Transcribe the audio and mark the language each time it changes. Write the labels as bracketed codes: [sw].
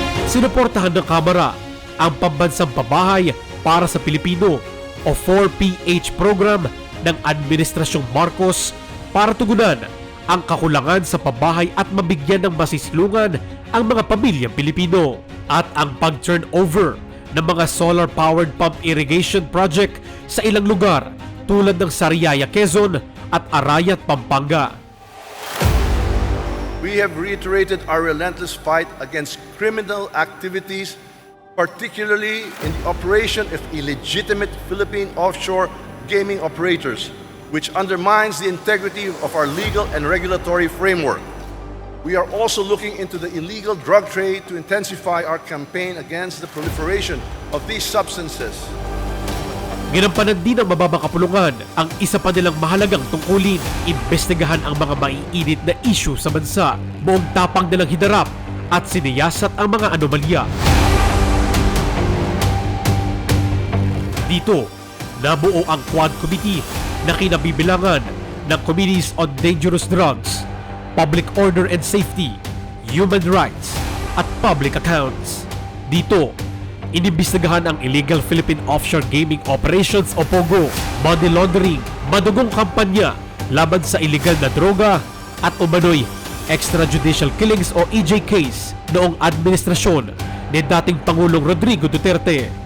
[tl] Sinuportahan ng Kamara ang pambansang pabahay para sa Pilipino o 4PH program ng Administrasyong Marcos para tugunan ang kakulangan sa pabahay at mabigyan ng masislungan ang mga pamilyang Pilipino at ang pag-turnover ng mga solar-powered pump irrigation project sa ilang lugar tulad ng Sariaya, Quezon at Arayat, Pampanga. [en] We have reiterated our relentless fight against criminal activities, particularly in the operation of illegitimate Philippine offshore gaming operators, which undermines the integrity of our legal and regulatory framework. We are also looking into the illegal drug trade to intensify our campaign against the proliferation of these substances. [tl] Ginampanan din ng mababang kapulungan ang isa pa nilang mahalagang tungkulin, imbestigahan ang mga maiinit na issue sa bansa, buong tapang nilang hidarap at siniyasat ang mga anomalya. Dito, nabuo ang Quad Committee na kinabibilangan ng Committees on Dangerous Drugs, Public Order and Safety, Human Rights, at Public Accounts. Dito, inimbestigahan ang illegal Philippine Offshore Gaming Operations o POGO, money laundering, madugong kampanya laban sa illegal na droga at umano'y extrajudicial killings o EJ case noong administrasyon ni dating Pangulong Rodrigo Duterte.